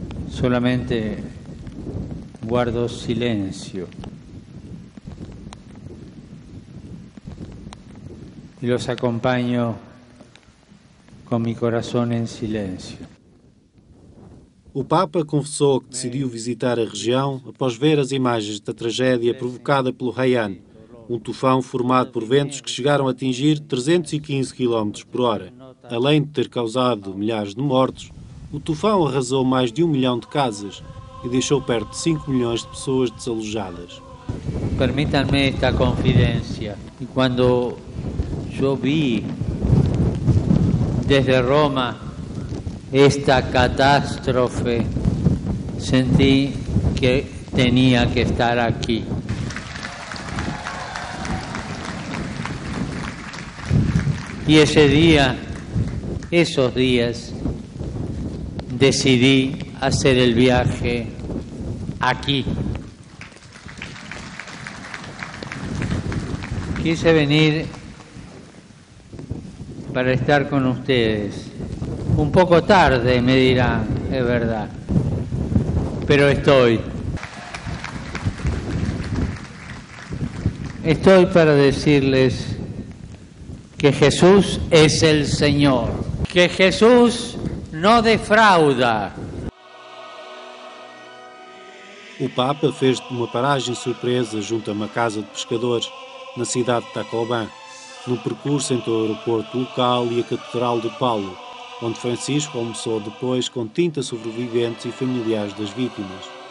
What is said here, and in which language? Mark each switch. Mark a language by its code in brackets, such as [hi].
[es] Solamente guardo silencio y los acompaño con mi corazón en silencio. [pt] O Papa confessou que decidiu visitar a região após ver as imagens da tragédia provocada pelo Haiyan, um tufão formado por ventos que chegaram a atingir 315 km por hora. Além de ter causado milhares de mortos, o tufão arrasou mais de 1 milhão de casas e deixou perto de 5 milhões de pessoas desalojadas. [es] Permítanme esta confidencia. Y cuando yo vi desde Roma esta catástrofe, sentí que tenía que estar aquí. Y ese día, esos días, decidí hacer el viaje aquí. Quise venir para estar con ustedes. Un poco tarde, me dirán, es verdad, pero estoy. Estoy para decirles que Jesús es el Señor, que Jesús no defrauda. [pt] O Papa fez uma paragem surpresa junto a uma casa de pescadores, na cidade de Tacloban, no percurso entre o aeroporto local e a Catedral de Paulo, onde Francisco almoçou depois com 30 sobreviventes e familiares das vítimas.